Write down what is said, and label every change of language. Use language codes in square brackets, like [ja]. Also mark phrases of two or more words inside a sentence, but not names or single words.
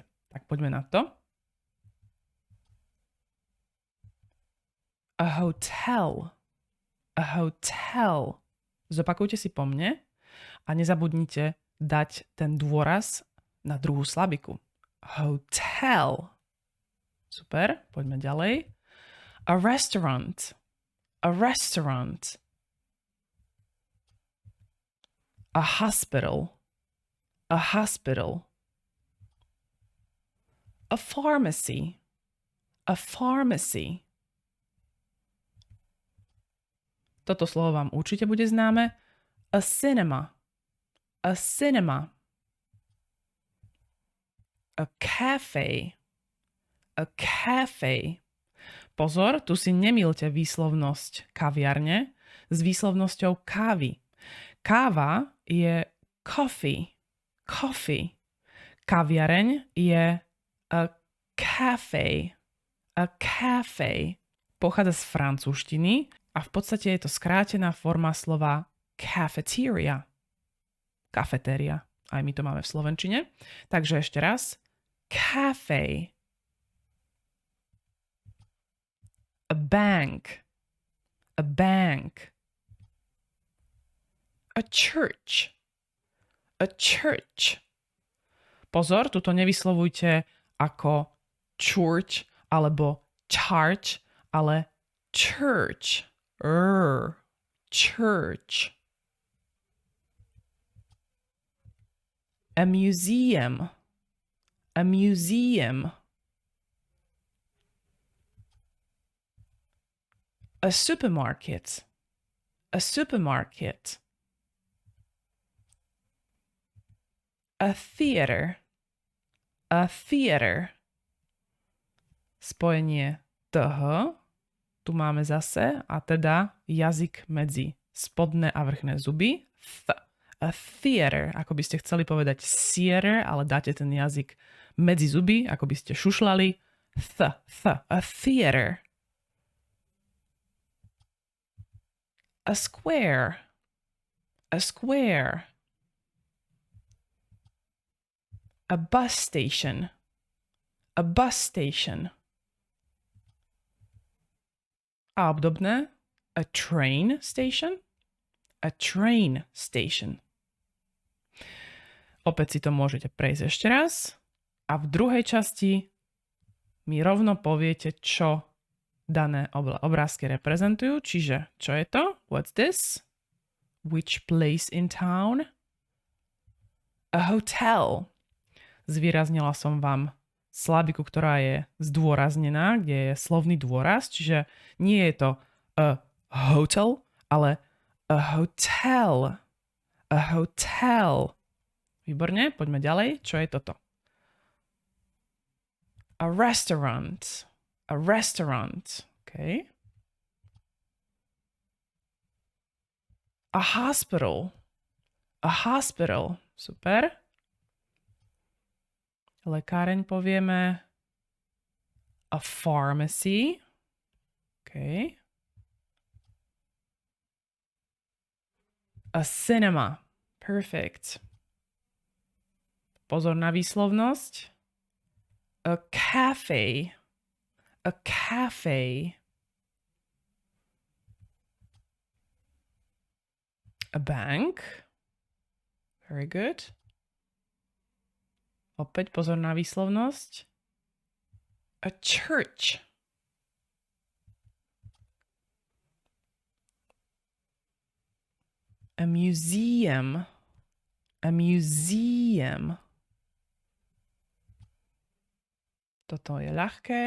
[sk] Tak poďme na to. [en] A hotel. A hotel. [sk] Zopakujte si po mne a nezabudnite dať ten dôraz na druhú slabiku. Hotel. Super, poďme ďalej. [en] A restaurant. A restaurant. A hospital. A hospital. A pharmacy. A pharmacy. [sk] Toto slovo vám určite bude známe. [en] A cinema. A cinema. A cafe. A cafe. [sk] Pozor, tu si nemýlte výslovnosť kaviarne s výslovnosťou kávy. Káva je coffee. Coffee. Kaviareň je [en] a cafe. A cafe. [sk] Pochádza z francúzštiny a v podstate je to skrátená forma slova cafeteria. Kafetéria. Aj my to máme v slovenčine. Takže ešte raz. [en] Cafe. A bank. A bank. A church. A church. [sk] Pozor, tuto nevyslovujte ako church alebo church, ale church. [en] Church. A museum. A museum. A supermarket. A supermarket. A theater. A theater. [sk] Spojenie th. Tu máme zase a teda jazyk medzi spodné a vrchné zuby. [en] A theater, [sk] ako by ste chceli povedať theater, ale dáte ten jazyk medzi zuby, ako by ste šušlali. [en] A theater. A square. A square. A bus station. A bus station. A obdobné. A train station. A train station. [sk] Opäť si to môžete prejsť ešte raz. A v druhej časti mi rovno poviete, čo dané obrázky reprezentujú. Čiže, čo je to? [en] What's this? Which place in town? A hotel. [sk] Zvýraznila som vám slabiku, ktorá je zdôraznená, kde je slovný dôraz. Čiže nie je to [en] a hotel, [sk] ale [en] a hotel. A hotel. [sk] Výborne, poďme ďalej. Čo je toto? [en] A restaurant. A restaurant. Okay. A hospital. A hospital. [sk] Super. Lekáreň povieme. [en] A pharmacy. Okay. A cinema. [sk] Perfect. Pozor na výslovnosť. [en] A cafe. A cafe. A bank. Very good. [sk] Opäť pozor na výslovnosť. [en] A church. A museum. A museum. [sk] Toto je ľahké.